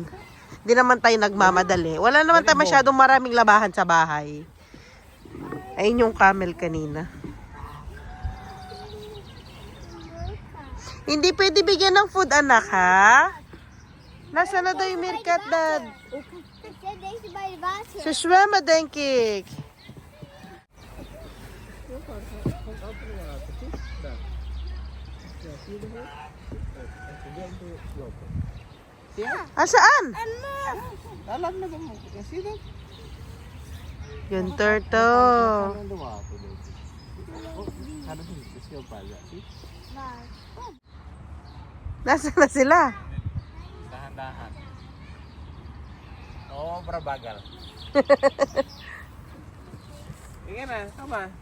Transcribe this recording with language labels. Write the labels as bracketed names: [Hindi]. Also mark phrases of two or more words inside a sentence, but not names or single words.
[Filipino] Hindi naman tayo nagmamadali. Wala naman tayo masyadong maraming labahan sa bahay. Ayun yung camel kanina. Hindi pwede bigyan ng food, anak, ha? Nasaan na daw yung meerkat, Dad? [Dutch] Sa swemma, denk ik. [Filipino] Saan? Alam na ba mo? [English] See that? [Filipino] Yung turtle. Ano ba ako doon? Ano hindi siya pala? See? Nasaan na sila? Dahan-dahan. Oo, bagal. Tingnan na, tama.